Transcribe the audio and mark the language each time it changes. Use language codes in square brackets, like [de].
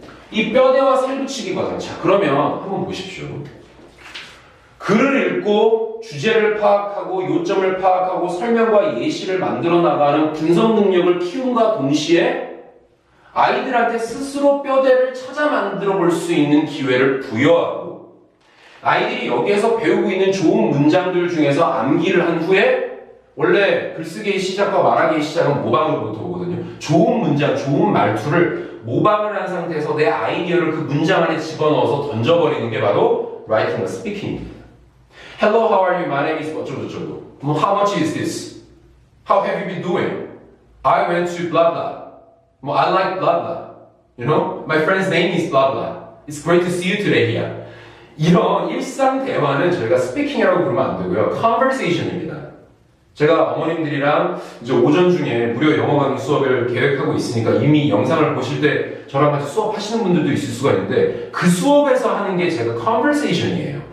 [ko] 이 뼈대와 살붙이기 과정. 자, 그러면 한번 보십시오. 글을 읽고 주제를 파악하고 요점을 파악하고 설명과 예시를 만들어 나가는 분석 능력을 키움과 동시에 아이들한테 스스로 뼈대를 찾아 만들어 볼 수 있는 기회를 부여하고 아이들이 여기에서 배우고 있는 좋은 문장들 중에서 암기를 한 후에 원래 글쓰기의 시작과 말하기의 시작은 모방으로부터 오거든요. 좋은 문장, 좋은 말투를 모방을 한 상태에서 내 아이디어를 그 문장 안에 집어넣어서 던져버리는 게 바로 writing과 speaking입니다. [en] Hello, how are you? My name is [ko] 어쩌고저쩌고. [en] How much is this? How have you been doing? I went to blah blah. I like blah blah. You know, my friend's name is blah blah. It's great to see you today here. [ko] 이런 일상 대화는 저희가 스피킹이라고 부르면 안 되고요. conversation입니다. 제가 어머님들이랑 이제 오전 중에 무료 영어 강의 수업을 계획하고 있으니까 이미 영상을 보실 때 저랑 같이 수업하시는 분들도 있을 수가 있는데 그 수업에서 하는 게 제가 conversation이에요.